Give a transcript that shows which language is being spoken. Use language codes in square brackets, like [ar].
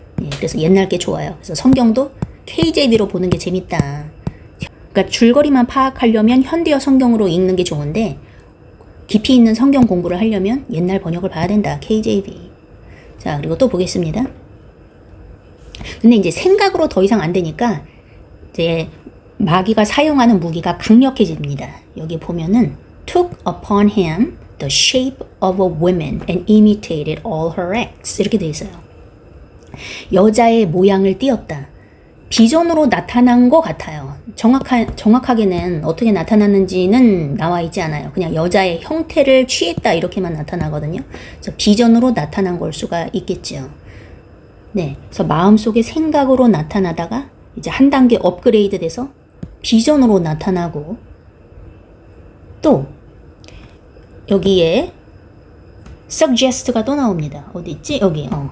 [ko] 예, 그래서 옛날 게 좋아요. 그래서 성경도 KJV로 보는 게 재밌다. 그러니까 줄거리만 파악하려면 현대어 성경으로 읽는 게 좋은데 깊이 있는 성경 공부를 하려면 옛날 번역을 봐야 된다. KJV. 자, 그리고 또 보겠습니다. 근데 이제 생각으로 더 이상 안 되니까 이제 마귀가 사용하는 무기가 강력해집니다. [en] 여기 보면은 took upon him the shape of a woman and imitated all her acts. [ko] 이렇게 돼 있어요. 여자의 모양을 띄었다. 비전으로 나타난 것 같아요. 정확하게는 어떻게 나타났는지는 나와 있지 않아요. 그냥 여자의 형태를 취했다 이렇게만 나타나거든요. 그래서 비전으로 나타난 걸 수가 있겠죠. 네, 그래서 마음속의 생각으로 나타나다가 이제 한 단계 업그레이드 돼서 비전으로 나타나고, 또 여기에 suggest가 또 나옵니다. 어디 있지? 여기.